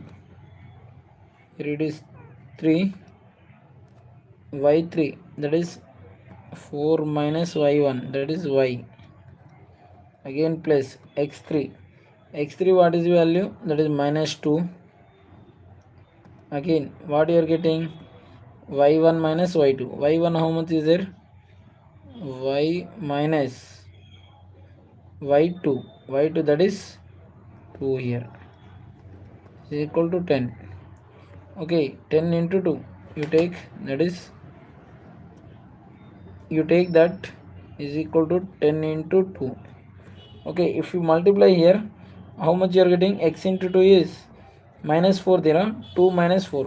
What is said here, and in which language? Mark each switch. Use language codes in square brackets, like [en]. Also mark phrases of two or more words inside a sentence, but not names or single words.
[en] Here it is 3 y3, that is 4 minus y1, that is y. Again plus x3 what is the value, that is minus 2. Again what you are getting, y1 minus y2. Y1 how much is there, y minus y2 that is 2 here is equal to 10. Okay, 10 into 2 you take, that is you take that is equal to 10 into 2. Okay, if you multiply here, how much you are getting, x into 2 is minus 4 there, 2 minus 4.